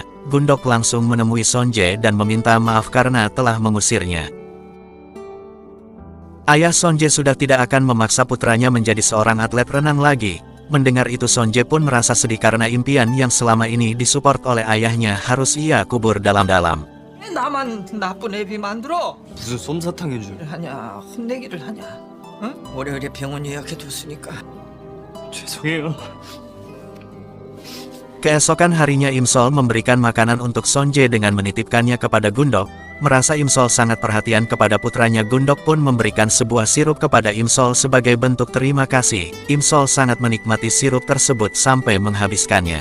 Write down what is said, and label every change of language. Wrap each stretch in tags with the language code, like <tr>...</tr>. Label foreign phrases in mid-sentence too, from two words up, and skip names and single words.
<id>Gundok langsung menemui Sonje dan meminta maaf karena telah mengusirnya. Ayah Sonje sudah tidak akan memaksa putranya menjadi seorang atlet renang lagi. Mendengar itu Sonje pun merasa sedih karena impian yang selama ini disupport oleh ayahnya harus ia kubur dalam-dalam.</id> <ko>나만 나쁜 애비 만들어? 무슨 솜사탕 해줄? 하냐 혼내기를 하냐? 응? 월요일에 병원 예약해뒀으니까. 죄송해요.</ko> <id>Keesokan harinya Imsol memberikan makanan untuk Sonje dengan menitipkannya kepada Gundok. Merasa Imsol sangat perhatian kepada putranya, Gundok pun memberikan sebuah sirup kepada Imsol sebagai bentuk terima kasih. Imsol sangat menikmati sirup tersebut sampai menghabiskannya.</id>